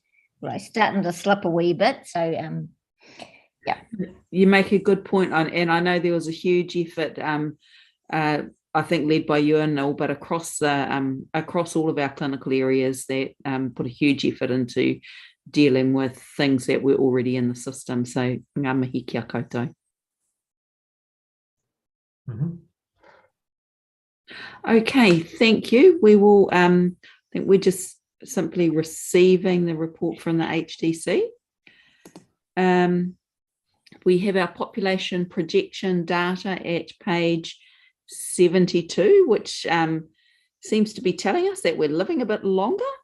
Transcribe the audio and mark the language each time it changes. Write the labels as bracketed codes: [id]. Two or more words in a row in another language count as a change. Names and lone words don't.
[en] Well, it's starting to slip a wee bit, so yeah. You make a good point, and I know there was a huge effort, I think led by you and Noel, but across all of our clinical areas that put a huge effort into dealing with things that were already in the system. [mi] So ngā mihi kia koutou. [en] Okay, thank you. We will, I think we're just simply receiving the report from the HDC. We have our population projection data at page 72, which seems to be telling us that we're living a bit longer.